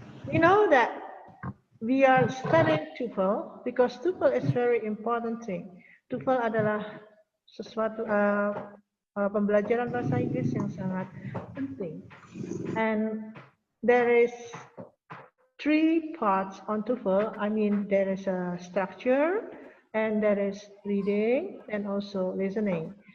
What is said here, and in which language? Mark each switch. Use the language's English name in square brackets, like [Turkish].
[English] We know that we are studying TOEFL because TOEFL is very important thing. [Indonesian] TOEFL adalah sesuatu pembelajaran bahasa Inggris yang sangat penting. [English] And there is 3 parts on TOEFL. I mean, there is a structure, and there is reading, and also listening.